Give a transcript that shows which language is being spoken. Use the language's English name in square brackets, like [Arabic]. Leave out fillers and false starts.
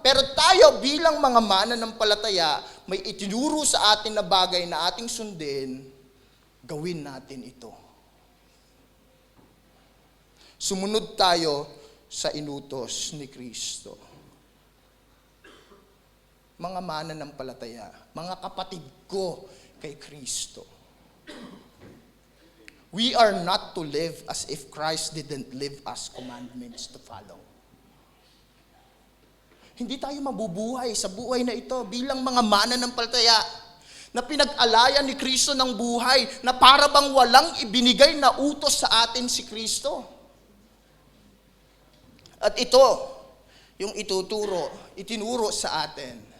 [Filipino] Pero tayo bilang mga mananampalataya, may itinuro sa atin na bagay na ating sundin, gawin natin ito. Sumunod tayo sa inutos ni Kristo. Mga mananampalataya, mga kapatid ko kay Kristo. [English] We are not to live as if Christ didn't leave us commandments to follow. [Filipino] Hindi tayo mabubuhay sa buhay na ito bilang mga mananampalataya na pinag-alayan ni Kristo ng buhay na para bang walang ibinigay na utos sa atin si Kristo. At ito, yung itinuro sa atin.